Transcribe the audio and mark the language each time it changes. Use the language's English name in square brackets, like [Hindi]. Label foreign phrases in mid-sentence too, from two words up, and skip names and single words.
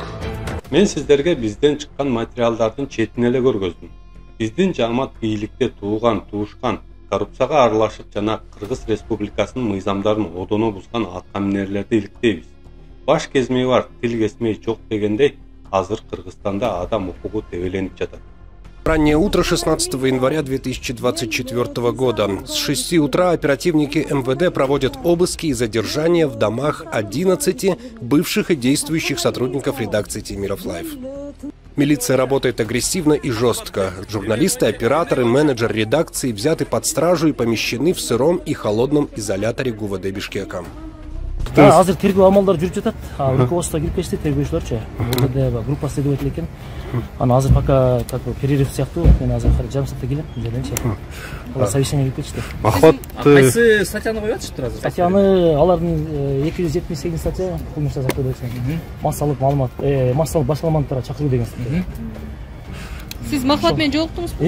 [Kyrgyz] Мен сиздерге бизден чыккан материалдардын четин эле көргөздүм. Биздин жамаат бийликте тууган, туушкан, коррупцияга аралашып жана Кыргыз Республикасынын мыйзамдарын одоно бузган аткаминерлерди иликтейбиз. Баш кезмеyi бар, тил kesмеyi жок дегендей, азыр Кыргызстанда адам укугу тебеленип жатат. [Russian] Раннее утро 16 января 2024 года. С 6 утра оперативники МВД проводят обыски и задержания в домах 11 бывших и действующих сотрудников редакции Темиров Лайв. Милиция работает агрессивно и жестко. Журналисты, операторы, менеджер редакции взяты под стражу и помещены в сыром и холодном изоляторе ГУВД Бишкека. [Kyrgyz] Азыр тергөө амалдары жүрүп жатат. Руководство кирип кетти, тергөөчүлөрчү. МВД [Russian] группа следователь [Kyrgyz] экен. Аны азыр [Russian] пока как бы перерыв [Kyrgyz] сыяктуу. Мен азыр жарым саатта келем, жаденчи. Алар совещание кирип кетишти. Кайсы статьяны коюп атышыптыр азыр? Статьяны алардын 278 статья кылмыш жаза кодексинде. Массалык маалымат, массалык башка маалыматтарга чакыруу деген статья. Сиз Махмат менен жолуктуңузбу?